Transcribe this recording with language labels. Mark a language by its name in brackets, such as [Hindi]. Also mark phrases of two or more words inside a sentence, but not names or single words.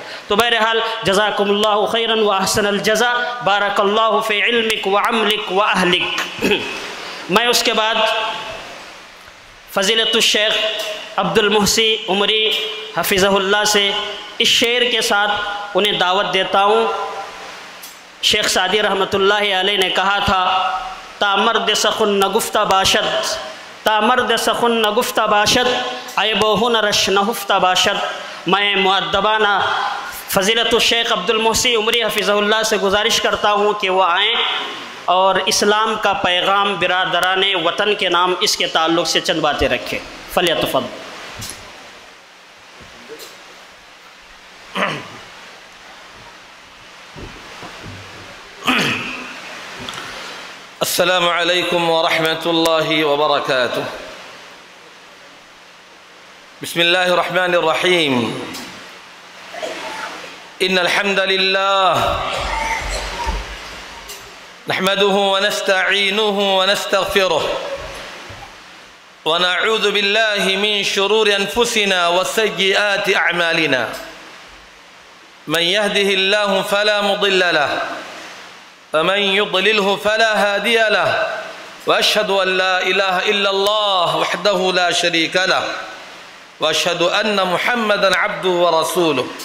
[Urdu] تو بہرحال [Arabic] جزاکم اللہ خیراً و احسن الجزا، بارک اللہ فی علمک و عملک و اہلک۔ [Urdu] میں اس کے بعد فضیلت الشیخ عبد المحسی عمری [Arabic] حفظہ اللہ [Urdu] سے اس شعر کے ساتھ انہیں دعوت دیتا ہوں۔ شیخ سعدی [Arabic] رحمۃ اللہ علیہ [Urdu] نے کہا تھا، [Persian] تا مرد سخن نگفتہ باشد، تا مرد سخن نگفتہ باشد، عیب و ہنرش نہفتہ باشد۔ [Urdu] میں مؤدبانہ فضیلت الشیخ عبد المحسی عمری [Arabic] حفظہ اللہ [Urdu] سے گزارش کرتا ہوں کہ وہ آئیں اور اسلام کا پیغام برادران وطن کے نام اس کے تعلق سے چند باتیں رکھیں۔ [Arabic] فلیتفضل۔ السلام علیکم ورحمۃ اللہ وبرکاتہ۔ بسم اللہ الرحمن الرحیم۔ ان الحمد للہ نحمده ونستعینه ونستغفره ونعوذ باللہ من شرور انفسنا وسیئات اعمالنا، من يهده الله فلا مضل له ومن يضلله فلا هادي له، وأشهد أن لا إله إلا الله وحده لا شريك له، وأشهد أن محمدًا عبده ورسوله۔